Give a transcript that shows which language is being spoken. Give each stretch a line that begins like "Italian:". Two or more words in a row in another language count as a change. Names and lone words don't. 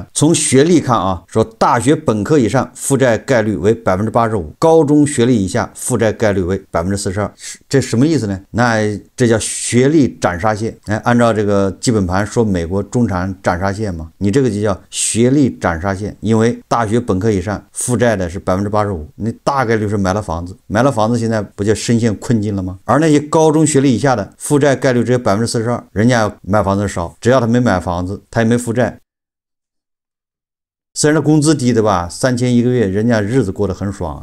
Chinese: 從學歷看啊，說大學本科以上負債概率為85%，高中學歷以下負債概率為42%。這什麼意思呢？那這叫學歷斬殺線。按照這個基本盤說，美國中產斬殺線嘛，你這個就叫學歷斬殺線。因為大學本科以上負債的是85%，你大概率是買了房子，現在不就深陷困境了嗎？而那些高中學歷以下的負債概率只有42%，人家買房子少，只要他沒買房子，他也沒負債。虽然他工資低的吧，3000一個月，人家日子過得很爽。